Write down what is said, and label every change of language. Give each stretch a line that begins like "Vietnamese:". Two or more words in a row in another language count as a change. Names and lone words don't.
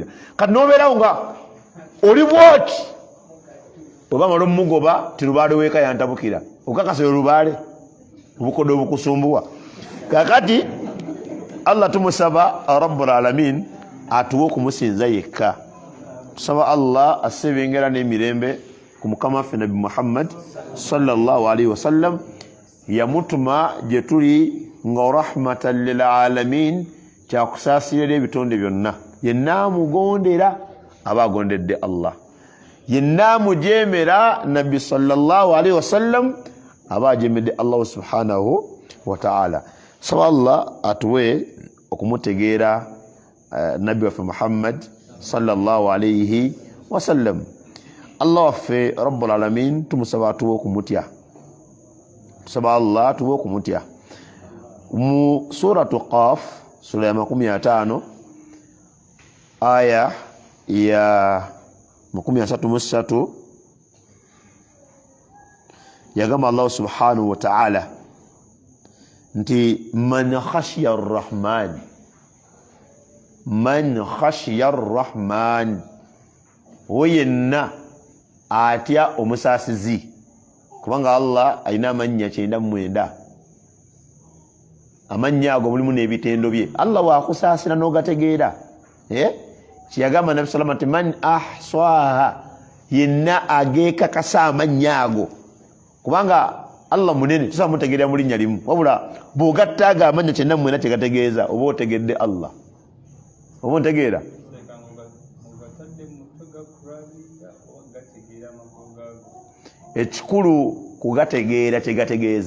Ganda: Kati n'obeerawo nga oli bwoti oba mala omugoba ti lubaale weeka yantabukira okakasa olubaale obukodde obukusumbuwa. Kakati Allah tumusaba
Arabic: رب العالمين
Ganda: atuwe okumusinza yekka. Tusaba Allah asebengera n'emirembe ku mukama waffe Nabi Muhammad
Arabic: صلى الله عليه وسلم
Ganda: yamutuma gye tuli nga
Arabic: رحمة للعالمين
Ganda: kyakusaasirira ebitonde byonna. Yenna amugondera aba agondedde Allah. Yenna amujeemera Nabi
Arabic: صلى الله عليه وسلم
Ganda: aba ajeemedde Allah
Arabic: سبحانه وتعالى.
Ganda: Saba Allah atuwe okumutegeera nabbi waffe Muhammad
Arabic: صلى الله عليه وسلم.
Ganda: Allah waffe
Arabic: رب العالمين
Ganda: tumusaba tuwe okumutya, tusaba Allah tuwe okumutya. Mu suratu Qaf sura ya 50 aya ya 33 yagamba Allah
Arabic: سبحانه وتعالى
Ganda: nti
Arabic: من خشي الرحمن، من خشي الرحمن,
Ganda: oyenna atya omusasizi. Kubanga Allah alina amannya 99, amannya ago mulimu n'ebitendo bye. Allah waakusaasira n'ogategeera. Kiyagamba Nabi
Arabic: صلى الله عليه وسلم من أحصاها,
Ganda: yenna ageekakasa amannya ago. Kubanga Allah munene tusa mutegeera mu linnya limu, wabula bw'ogattaaga amanya 99 tegategeeza oba otegedde Allah. Oba ontegeera? Ekikulu kugategeera tegategeeza.